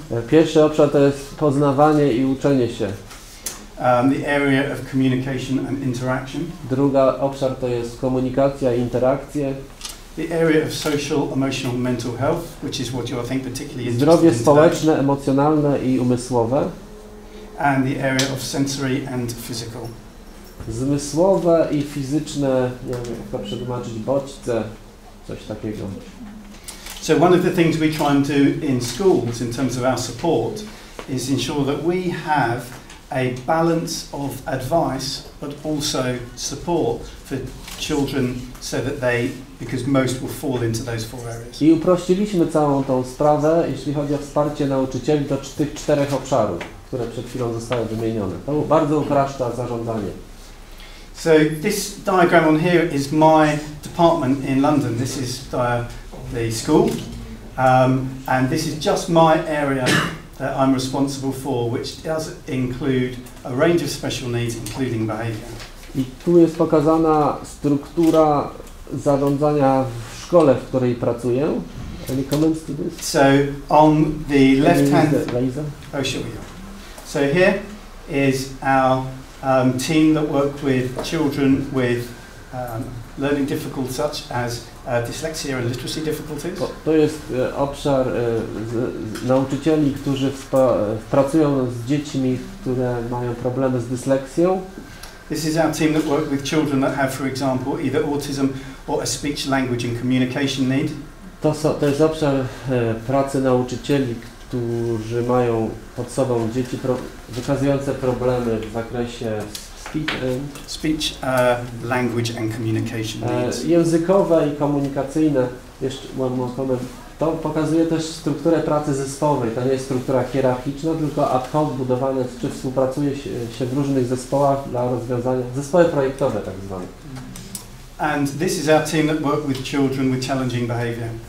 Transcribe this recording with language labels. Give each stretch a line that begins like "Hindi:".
Polish: Pierwszy obszar to jest poznawanie i uczenie się.
English: The area of communication and interaction.
Polish: Druga obszar to jest komunikacja i interakcje.
English: The area of social, emotional, mental health, which is what you I think particularly interested
Polish: Zdrowie
English: in
Polish: społeczne, emocjonalne i umysłowe.
English: And the area of sensory and physical.
Polish: Zmysłowe i fizyczne, nie wiem jak to przetłumaczyć, bodźce, coś takiego.
English: So one of the things we try and do in schools in terms of our support is ensure that we have a balance of advice but also support for children so that because most will fall into those 4 areas.
Polish: I uprościliśmy całą tą sprawę, jeśli chodzi o wsparcie nauczycieli do tych 4 obszarów, które przed chwilą zostały wymienione. To bardzo upraszcza zarządzanie.
English: So this diagram on here is my department in London. This is the school, and this is just my area that I'm responsible for, which does include a range of special needs, including behaviour.
Polish: I tu jest pokazana struktura zarządzania w szkole, w której pracuję.
English: Any comments to this? So on the left hand, Liza? oh sure we go. So here is our team that work with children with learning difficulties such as dyslexia and literacy difficulties.
Polish: To jest obszar nauczycieli, którzy pracują z dziećmi, które mają problemy z dysleksją.
English: This is our team that work with children that have, for example, either autism or a speech, language and communication need.
Polish: To jest obszar pracy nauczycieli, którzy mają pod sobą dzieci wykazujące problemy w zakresie
English: speech, language and communication needs.
Polish: Językowe i komunikacyjne. Jeszcze
English: one more comment.
Polish: To pokazuje też strukturę pracy zespołowej. To nie jest struktura hierarchiczna, tylko ad hoc budowane, czy współpracuje się w różnych zespołach dla rozwiązania, zespoły projektowe tak zwane.
English: And this is our team that work with children with challenging behaviour.